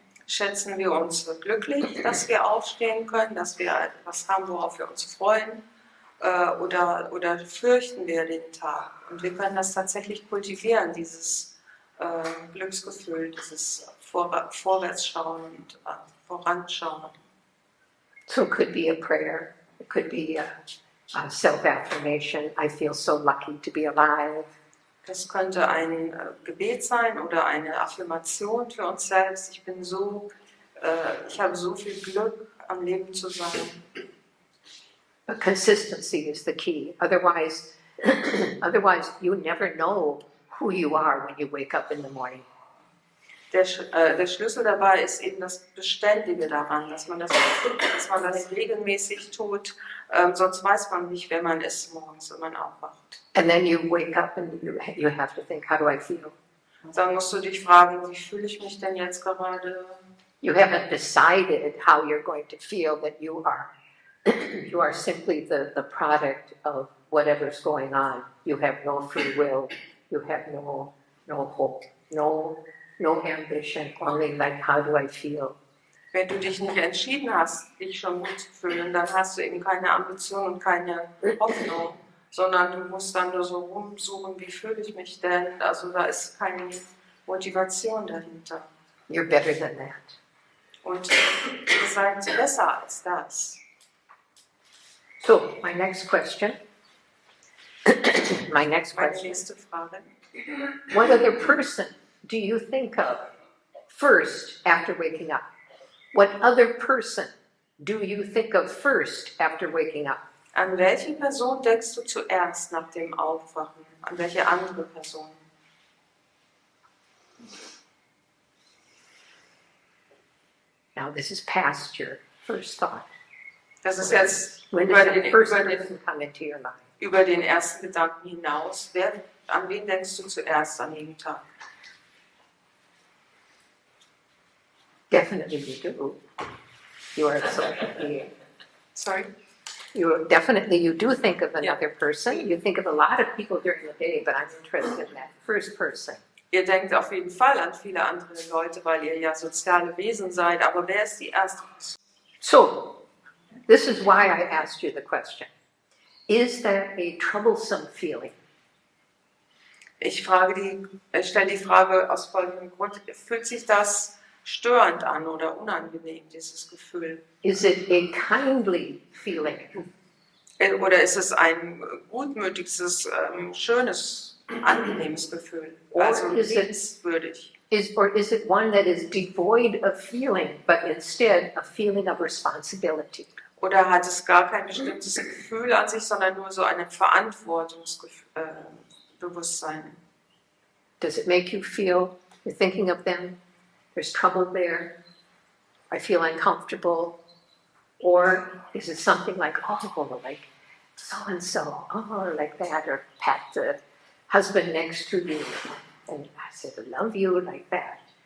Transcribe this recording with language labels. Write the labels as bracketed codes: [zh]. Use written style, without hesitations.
[de] Schätzen wir uns glücklich, dass wir aufstehen können, dass wir etwas haben, worauf wir uns freuen, oder fürchten wir den Tag? Und wir können das tatsächlich kultivieren, dieses Glücksgefühl, dieses Vorwärtsschauen und Voranschauen. [en] So it could be a prayer. It could be a self-affirmation. I feel so lucky to be alive. [de] Das könnte ein Gebet sein oder eine Affirmation für uns selbst. Ich habe so viel Glück, am Leben zu sein. [en] But consistency is the key. Otherwise, you never know who you are when you wake up in the morning. [de] Der Schlüssel dabei ist eben das Beständige daran, dass man das regelmäßig tut. Sonst weiß man nicht, wer man ist morgens, wenn man aufwacht. [en] And then you wake up and you have to think, how do I feel? [de] Dann musst du dich fragen, wie fühle ich mich denn jetzt gerade? [en] You haven't decided how you're going to feel, that you are simply the product of whatever's going on. You have no free will. You have no hope, no ambition, only like, how do I feel? [de] Wenn du dich nicht entschieden hast, dich schon gut zu fühlen, dann hast du eben keine Ambition und keine Hoffnung, sondern du musst dann nur so rumsuchen, wie fühle ich mich denn? Also da ist keine Motivation dahinter. [en] You're better than that. [de] Und ihr seid besser als das. [en] So, my next question. [de] Meine nächste Frage. [en] What other person do you think of first after waking up? What other person do you think of first after waking up? [de] An welche Person denkst du zuerst nach dem Aufwachen? An welche andere Person? [en] Now, this is past your first thought. [de] Das ist jetzt [en] When does the first person come into your life? [de] über den ersten Gedanken hinaus. An wen denkst du zuerst an jedem Tag? [en] Definitely you do. You are absolutely. Sorry? You do think of another person. You think of a lot of people during the day, but I'm interested in that first person. [de] Ihr denkt auf jeden Fall an viele andere Leute, weil ihr ja soziale Wesen seid, aber wer ist die erste Person? [en] So, this is why I asked you the question. Is that a troublesome feeling? [de] Ich stelle die Frage aus folgendem Grund. Fühlt sich das störend an oder unangenehm, dieses Gefühl? [en] Is it a kindly feeling? [de] Oder ist es ein gutmütiges, schönes, angenehmes Gefühl? Also liebenswürdig. [en] Or is it one that is devoid of feeling, but instead a feeling of responsibility? [de] Oder hat es gar kein bestimmtes Gefühl an sich, sondern nur so ein Verantwortungsbewusstsein? [en] Does it make you feel, you're thinking of them, there's trouble there, I feel uncomfortable? Or is it something like, oh, like so-and-so, oh, like that, or pat the husband next to you, and I said, I love you, like that.